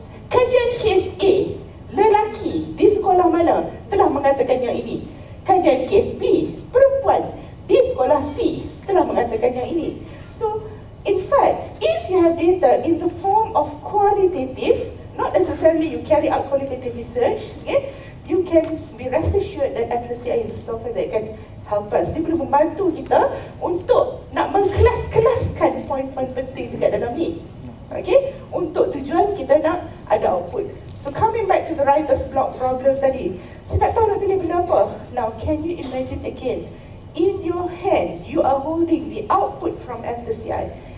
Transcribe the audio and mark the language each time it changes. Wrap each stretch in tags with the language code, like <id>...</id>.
<ms>Kajian kes A, lelaki di sekolah mana telah mengatakan yang ini. Kajian kes B, perempuan di sekolah C telah mengatakan yang ini.</ms> <en>So, in fact, if you have data in the form of qualitative, not necessarily you carry out qualitative research, okay? You can be rest assured that Atlas.ti is a software that can help us.</en> <ms>Dia boleh membantu kita untuk nak mengkelas-kelaskan poin-poin penting dekat dalam ni. Okay? Untuk tujuan kita nak ada output.</ms> <en>So coming back to the writer's block problem</en> <ms>tadi, saya tak tahu nak tulis benda apa.</ms> <en>Now, can you imagine again? In your hand, you are holding the output from Atlas.ti.</en>